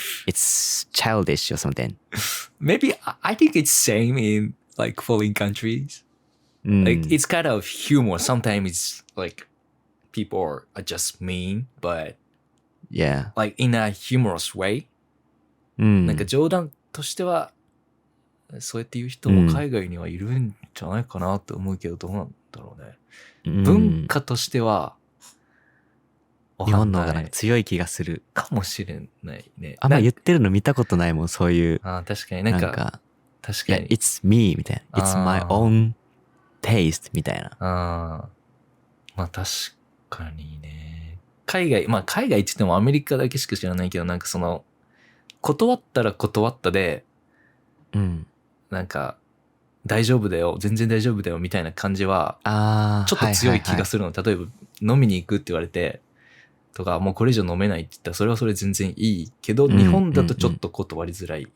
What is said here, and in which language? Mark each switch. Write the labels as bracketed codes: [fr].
[en] It's childish or something. Maybe I think it's same in like foreign countries. Like it's kind of humor. Sometimes it's like people are just mean, but like in a humorous way. [ja] なんか冗談としてはそうやって言う人も海外にはいるんじゃないかなと思うけど、どうなんだろうね。文化としては日本の方がなんか強い気がするかもしれないね。あんま言ってるの見たことないもん、そういう。確かになんか確かに。 [en] It's me [ja] みたいな。 [en] It's my own taste みたいな。 [ja] まあ確かにね。海外って言ってもアメリカだけしか知らないけど、なんかその断ったら断ったで、なんか大丈夫だよ、全然大丈夫だよみたいな感じはちょっと強い気がするの。例えば飲みに行くって言われてとか、もうこれ以上飲めないって言ったらそれはそれ全然いいけど、日本だとちょっと断りづらい、